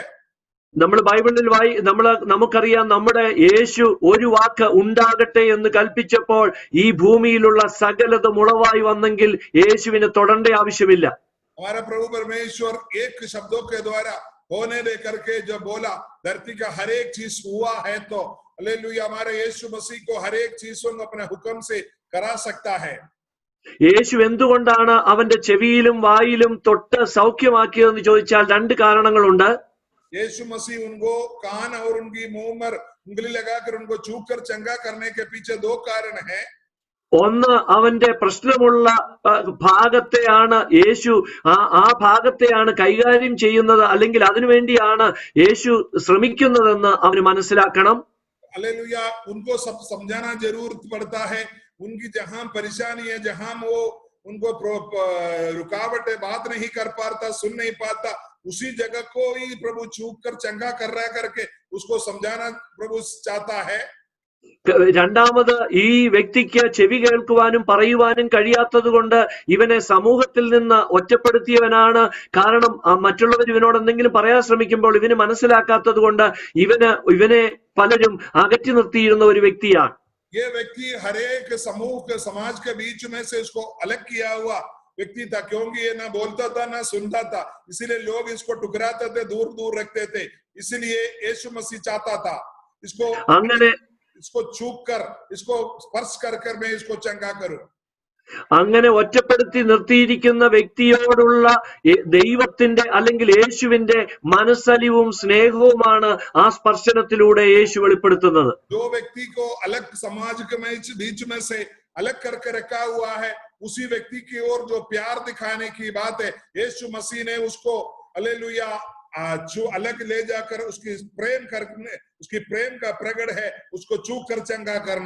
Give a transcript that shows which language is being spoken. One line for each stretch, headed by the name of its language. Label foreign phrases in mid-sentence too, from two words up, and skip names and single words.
Malayalam: നമ്മൾ ബൈബിളിൽ നമുക്കറിയാം, നമ്മുടെ യേശു ഒരു വാക്ക് ഉണ്ടാകട്ടെ എന്ന് കൽപ്പിച്ചപ്പോൾ ഈ ഭൂമിയിലുള്ള സകലതും ഉളവായി വന്നെങ്കിൽ യേശുവിനെ തൊടേണ്ട ആവശ്യമില്ല.
Hindi: हमारा प्रभु परमेश्वर एक शब्दों के द्वारा होने दे करके जो बोला, धरती का हर एक चीज हुआ है. तो हालेलुया, हमारे यीशु मसीह को हर एक चीजों को अपने हुक्म से करा सकता है.
Malayalam: യേശു എന്തുകൊണ്ടാണ് അവന്റെ ചെവിയിലും വായിലും തൊട്ട് സൗഖ്യമാക്കിയതെന്ന് ചോദിച്ചാൽ രണ്ട് കാരണങ്ങളുണ്ട്.
Hindi: यीशु मसीह उनको कान और उनकी मुंह पर उंगली लगाकर उनको छूकर चंगा करने के पीछे दो कारण हैं.
Malayalam: ഒന്ന്, അവന്റെ പ്രശ്നമുള്ള ഭാഗത്തെയാണ് യേശു ആ ഭാഗത്തെയാണ് കൈകാര്യം ചെയ്യുന്നത്, അല്ലെങ്കിൽ അതിനുവേണ്ടിയാണ് യേശു ശ്രമിക്കുന്നതെന്ന് അവന് മനസ്സിലാക്കണം.
Hindi: हालेलुया, उनको सब समझाना जरूर पड़ता है. उनकी जहां परेशानी है, जहां वो उनको रुकावट है, बात नहीं कर पाता, सुन नहीं पाता, उसी जगह को ही प्रभु छू कर चंगा कर रहा करके उसको समझाना प्रभु चाहता है.
Malayalam: രണ്ടാമത്, ഈ വ്യക്തിക്ക് ചെവി കേൾക്കുവാനും പറയുവാനും കഴിയാത്തത് കൊണ്ട് ഇവനെ സമൂഹത്തിൽ നിന്ന് ഒറ്റപ്പെടുത്തിയവനാണ്. കാരണം മറ്റുള്ളവർ ഇവനോട് എന്തെങ്കിലും പറയാൻ ശ്രമിക്കുമ്പോൾ ഇവന് മനസ്സിലാക്കാത്തത് കൊണ്ട് ഇവനെ പലരും അകറ്റി നിർത്തിയിരുന്ന ഒരു വ്യക്തിയാണ്.
Hindi: ये व्यक्ति हर एक समूह के समाज के बीच में से इसको अलग किया हुआ व्यक्ति था, क्योंकि ये ना बोलता था ना सुनता था, इसीलिए लोग इसको टुकराते थे, दूर दूर रखते थे. इसलिए यीशु मसीह चाहता था इसको छू कर, इसको स्पर्श कर मैं इसको चंगा करूं.
Malayalam: അങ്ങനെ ഒറ്റപ്പെടുത്തി നിർത്തിയിരിക്കുന്ന വ്യക്തിയോടുള്ള ദൈവത്തിന്റെ അല്ലെങ്കിൽ യേശുവിന്റെ മനസ്സലിവും സ്നേഹവുമാണ് ആ സ്പർശനത്തിലൂടെ യേശു വെളിപ്പെടുത്തുന്നത്.
Hindi: जो व्यक्ति को अलग समाज के बीच में से अलग करके रखा हुआ है, उसी व्यक्ति की ओर जो प्यार दिखाने की बात है, यीशु मसीह ने उसको हालेलुया जो अलग ले जाकर उसकी प्रेम का प्रकट है, उसको छू कर चंगा करना.